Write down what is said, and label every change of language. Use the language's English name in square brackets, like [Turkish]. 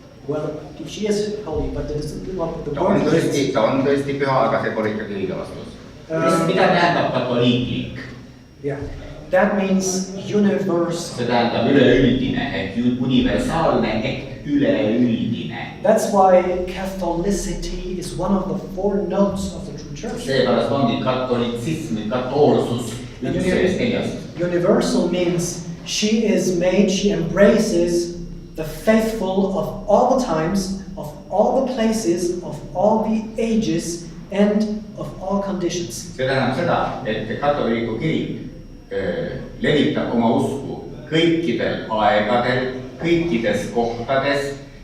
[English] Well, she is holy, but that is not the [Estonian] ta on [English] word. [Estonian] tõesti püha, aga see pole ikkagi õige vastus. Mida tähendab katoliiklik? [English] Yeah, that means universal. [Estonian] See tähendab üleüldine ehk universaalne ehk üleüldine. [English] That's why Catholicity is one of the 4 notes of the true church. [Estonian] Seepärast ongi katolitsism, katoolsus üks sellest 4. [English] Universal means she is made, she embraces the faithful of all the times, of all the places, of all the ages, and of all conditions. [Estonian] See tähendab seda, et katoliku kirik levitab oma usku kõikidel aegadel, kõikides kohtades,